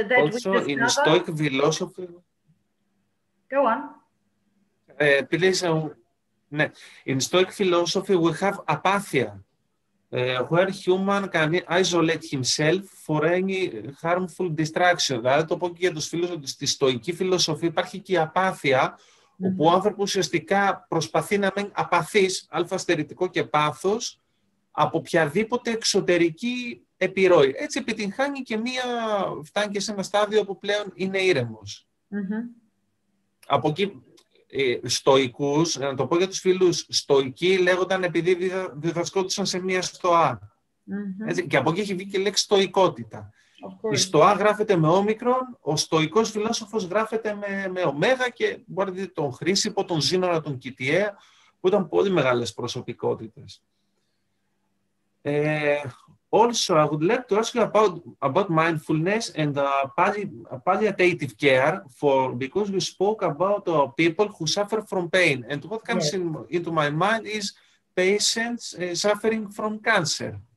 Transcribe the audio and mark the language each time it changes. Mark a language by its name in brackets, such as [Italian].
[English] also in Stoic philosophy. Go on. Please, in Stoic philosophy, we have apathia, where human can isolate himself for any harmful distraction. [Greek] Δηλαδή, το πω και για τους φίλους ότι στη στοική φιλοσοφία υπάρχει και η απάθεια, όπου ο άνθρωπος ουσιαστικά προσπαθεί να μένει απαθής, αλφα-στερητικό και πάθος, από οποιαδήποτε εξωτερική επιρροή. Έτσι επιτυγχάνει και φτάνει και σε ένα στάδιο που πλέον είναι ήρεμος. Από εκεί, στοικούς, να το πω για τους φίλους, στοικοί λέγονταν επειδή διδασκόντουσαν σε μία στοά. Έτσι, και από εκεί έχει βγει και η λέξη στοικότητα. Η στοά γράφεται με όμικρον, ο στοικός φιλόσοφος γράφεται με ωμέγα και μπορείτε να δείτε τον Χρήσιπο, τον Ζήνονα, τον Κιτιέα, που ήταν πολύ μεγάλες προσωπικότητες. [English] Also, I would like to ask you about mindfulness and palliative care, because you spoke about people who suffer from pain. And what comes into my mind is patients suffering from cancer.